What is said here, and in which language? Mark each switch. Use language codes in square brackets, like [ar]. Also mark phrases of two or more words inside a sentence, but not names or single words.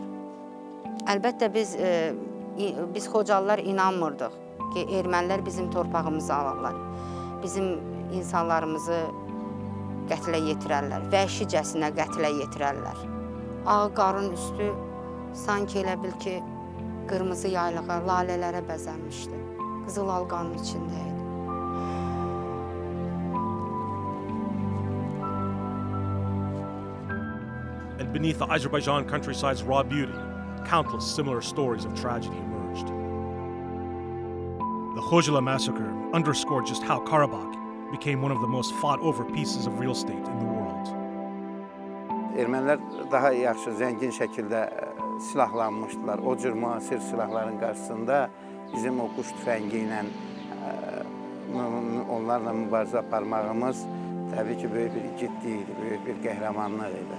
[az] Əlbəttə biz Chodschalilər inanmırdıq ki, ermənilər bizim torpağımızı alırlar. Bizim insanlarımızı qətlə yetirərlər, vəhşicəsinə qətlə yetirərlər. Ağ qarın üstü sanki elə bil ki, qırmızı yaylığa, lalələrə bəzənmişdi. Qızıl alqanın içində idi. [en] And beneath the Azerbaijan countryside's raw beauty, countless similar stories of tragedy emerged. The Chodschali massacre underscored just how Karabakh became one of the most fought-over pieces of real estate in the world. [az] Ermənilər daha yaxşı, zəngin şəkildə silahlanmışdılar. O cür müasir silahların qarşısında bizim o quş tüfəngi ilə onlarla mübarizə aparmağımız təbii ki, böyük bir igidlik idi, böyük bir qəhrəmanlıq idi.